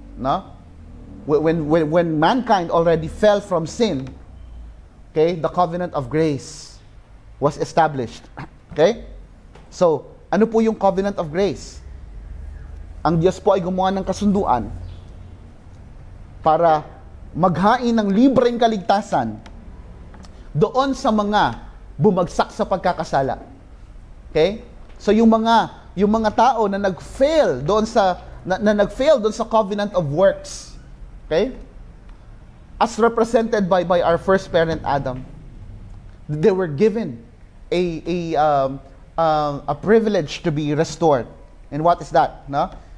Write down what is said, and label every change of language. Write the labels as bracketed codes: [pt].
[en] No? When mankind already fell from sin, okay, the covenant of grace was established. [tl] Okay? So, ano po yung covenant of grace? Ang Diyos po ay gumawa ng kasunduan para maghain ng libreng kaligtasan doon sa mga bumagsak sa pagkakasala. Okay? So yung mga tao na nag-fail doon sa covenant of works. Okay? [en] As represented by our first parent Adam, they were given a privilege to be restored. And what is that? No?